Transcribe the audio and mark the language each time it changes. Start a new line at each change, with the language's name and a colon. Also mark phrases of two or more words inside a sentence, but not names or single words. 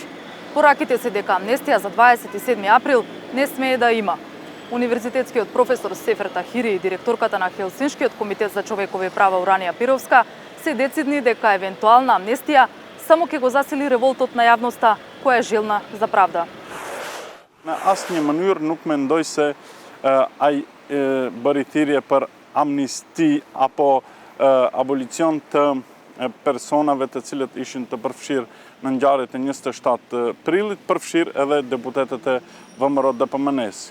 Macedonian: Пораките се дека амнестија за 27 април не смее да има. Универзитетскиот професор Сефер Тахири и директорката на Хелсиншкиот комитет за човекови права Уранија Пировска се децидни дека евентуална амнестија само ќе го засили револтот на јавноста која е желна за правда.
Albanian: На asnjë mënyrë nuk mendoj se ai bërityrje për amnisti apo abolicion të personave të cilët ishin të përfshirë në ngjarjet e 27 prillit, përfshirë edhe deputetët e VMRO DPMN-s.